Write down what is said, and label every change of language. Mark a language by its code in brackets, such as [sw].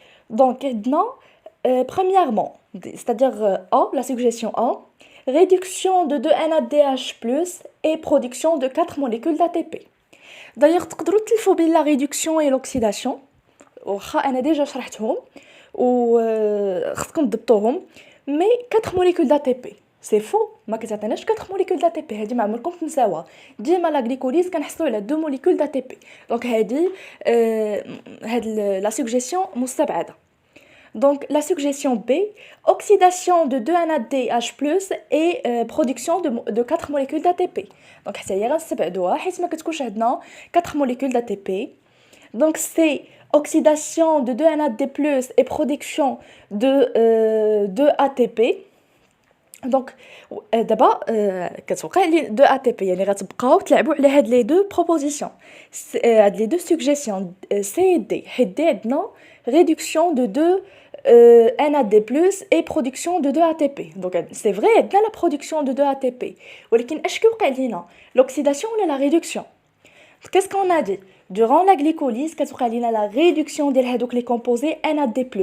[fr] Donc عندنا premièrement, c'est-à-dire A, la suggestion A, réduction de 2 NADH+ et production de 4 molécules d'ATP. D'ailleurs [ar] تقدروا تلفوا بين [fr] la réduction et l'oxydation. [ar] واخا انا ديجا شرحتهم و خصكم تضبطوهم مي [fr] 4 molécules d'ATP [ar] سي فو ما كتعطيناش 4 molécules d'ATP هادي ما عمركم تنساوها ديما لا غليكوليز كنحصلوا على [fr] 2 molécules d'ATP [ar] دونك هادي هاد لا سوجيسيون مستبعده. [fr] Donc la suggestion B, oxydation de 2 NADH+ et production de 4 molécules d'ATP. [ar] Donc حتى هي غنستبعدوها حيت ما كتكونش عندنا [fr] 4 molécules d'ATP. Donc c'est oxydation de 2 NAD+ et production de ATP. Donc d'abord [ar] كتوقع لي 2 ATP يعني غتبقاو تلعبوا على هاد لي دو بروبوزيسيون هاد لي دو سuggestions [fr] C et D. [ar] حيت D عندنا [fr] réduction de 2 NAD+ et production de 2 ATP. Donc c'est vrai عندنا la production de 2 ATP. [ar] ولكن اش كيوقع لينا l'oxydation ولا la réduction? [fr] Qu'est-ce qu'on a dit? Durant la glycolyse [ar] كتوقع لينا la réduction ديال هادوك لي كومبوزي NAD+.